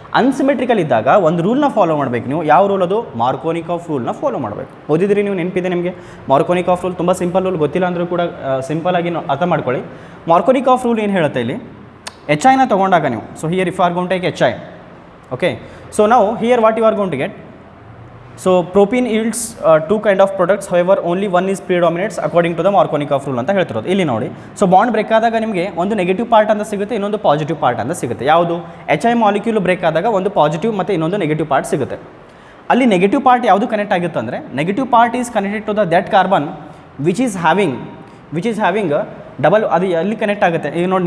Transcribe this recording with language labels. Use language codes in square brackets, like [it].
[kn] ಅನ್ಸಿಮೆಟ್ರಿಕಲ್ ಇದ್ದಾಗ ಒಂದು ರೂಲ್ನ ಫಾಲೋ ಮಾಡಬೇಕು ನೀವು. ಯಾವ ರೂಲ್ ಅದು? ಮಾರ್ಕೋನಿಕಾಫ್ ರೂಲ್ನ ಫಾಲೋ ಮಾಡಬೇಕು. ಓದಿದ್ರಿ ನೀವು, ನೆನಪಿದೆ ನಿಮಗೆ ಮಾರ್ಕೋನಿಕಾಫ್ ರೂಲ್? ತುಂಬ ಸಿಂಪಲ್ ರೂಲ್, ಗೊತ್ತಿಲ್ಲ ಅಂದರೂ ಕೂಡ ಸಿಂಪಲಾಗಿ ಅರ್ಥ ಮಾಡ್ಕೊಳ್ಳಿ. ಮಾರ್ಕೋನಿಕಾಫ್ ರೂಲ್ ಏನು ಹೇಳುತ್ತೆ ಇಲ್ಲಿ? HIನ ತೊಗೊಂಡಾಗ ನೀವು, [en] so here if are gonna take HI, [kn] okay. [en] So ನಾವು here what you are gonna to get? So propene yields two kind of products, however only one is predominates according to the Markovnikov rule [kn] ಅಂತ ಹೇಳ್ತಿರೋದು ಇಲ್ಲಿ ನೋಡಿ. So bond break ಆದಾಗ ನಿಮಗೆ ಒಂದು negative part ಅಂತ ಸಿಗುತ್ತೆ, ಇನ್ನೊಂದು ಪಾಸಿಟಿವ್ ಪಾರ್ಟ್ ಅಂತ ಸಿಗುತ್ತೆ. ಯಾವುದು? HI ಮಾಲಿಕ್ಯೂಲ್ ಬ್ರೇಕ್ ಆದಾಗ ಒಂದು ಪಾಸಿಟಿವ್ ಮತ್ತು ಇನ್ನೊಂದು ನೆಗೆಟಿವ್ ಪಾರ್ಟ್ ಸಿಗುತ್ತೆ. ಅಲ್ಲಿ [en] negative part ಯಾವುದು connect ಆಗುತ್ತೆ ಅಂದರೆ, negative part is connected to that carbon which is having double, [kn] ಅದು ಎಲ್ಲಿ ಕನೆಕ್ಟ್ ಆಗುತ್ತೆ ಈಗ ನೋಡಿ.